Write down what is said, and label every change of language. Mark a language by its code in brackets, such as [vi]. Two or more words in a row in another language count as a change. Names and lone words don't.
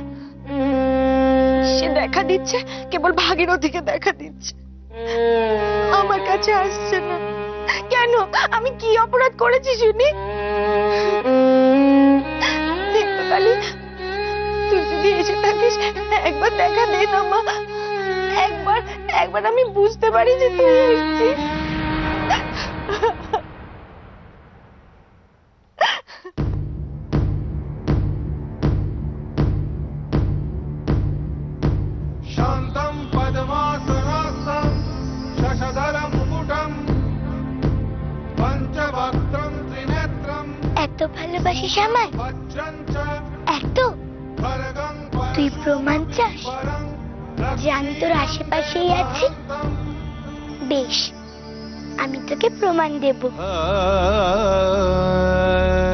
[bn] সে দেখা দিচ্ছে, কেবল ভাগীরথীকে দেখা দিচ্ছে, আমার কাছে আসছে না। কেন? আমি কি অপরাধ করেছি শুনি? নেত্রকালী, তুই যদি এসে থাকিস, একবার দেখা দে না মা। একবার আমি বুঝতে পারি যে তুই এসেছিস। [sa] शान्तं पद्मासनस्थं शशधरं मुकुटं [bn] এত ভালোবাসিস আমায়, এত? তুই প্রমাণ চাস যে আমি তোর আশেপাশেই আছি? বেশ, আমি তোকে প্রমাণ দেব।